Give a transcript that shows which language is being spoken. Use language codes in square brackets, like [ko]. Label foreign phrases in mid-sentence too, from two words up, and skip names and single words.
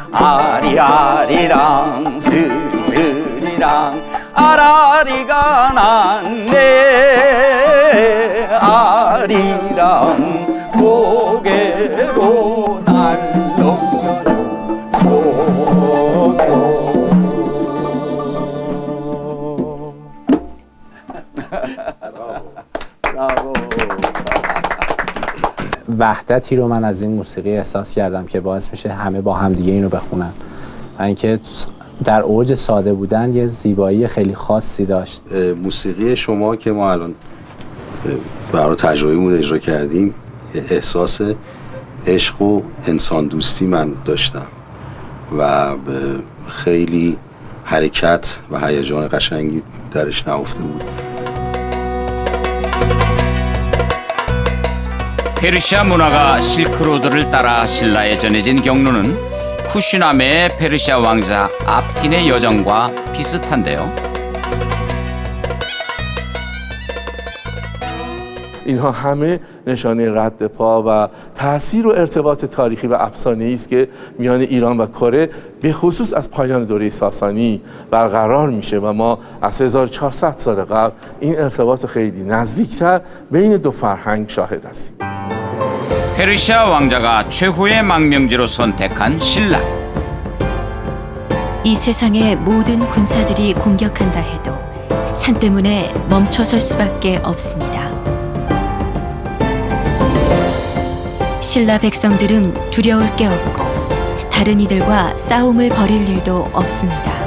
[ko] 아리아리랑 스리스리랑 아라리가 났네. 아리랑 고개로 날 넘겨줘서. [fa] وحدتی رو من از این موسیقی احساس کردم که باعث میشه همه با هم دیگه اینو بخونن و اینکه در اوج ساده بودن یه زیبایی خیلی خاصی داشت. موسیقی شما که ما الان برای تجربه‌مون اجرا کردیم احساس عشق و انسان دوستی من داشتم و خیلی حرکت و هیجان قشنگی درش نهفته بود. [ko] 페르시아 문화가 실크로드를 따라 신라에 전해진 경로는 쿠시나메의 페르시아 왕자 압틴의 여정과 비슷한데요. [fa] اینها همه نشانه رد پا و تأثیر و ارتباط تاریخی و افسانه‌ای است که میان ایران و کره به خصوص از پایان دوره ساسانی برقرار میشه و ما از 1400 سال قبل این ارتباط خیلی نزدیکتر بین دو فرهنگ شاهد هستیم. [ko] 페르시아 왕자가 최후의 망명지로 선택한 신라. 이 세상의 모든 군사들이 공격한다 해도 산 때문에 멈춰설 수밖에 없습니다. 신라 백성들은 두려울 게 없고 다른 이들과 싸움을 벌일 일도 없습니다.